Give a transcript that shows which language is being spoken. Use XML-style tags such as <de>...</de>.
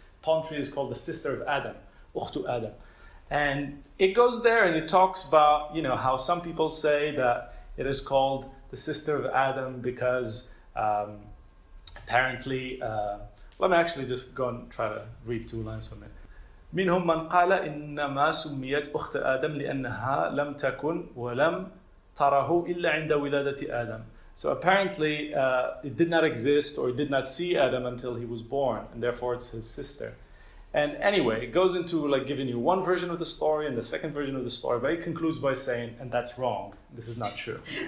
<en>Palm tree is called the sister of Adam, Ukhtu Adam. And it goes there and it talks about, how some people say that it is called the sister of Adam because apparently, let me actually just go and try to read 2 lines from it.</en> <ar>منهم من قال إنما سميت أخت آدم لأنها لم تكن ولم تره إلا عند ولادة آدم.</ar> <en>So apparently it did not exist or it did not see Adam until he was born, and therefore it's his sister. And anyway, it goes into like giving you one version of the story and the second version of the story, but it concludes by saying, and that's wrong. This is not true.</en>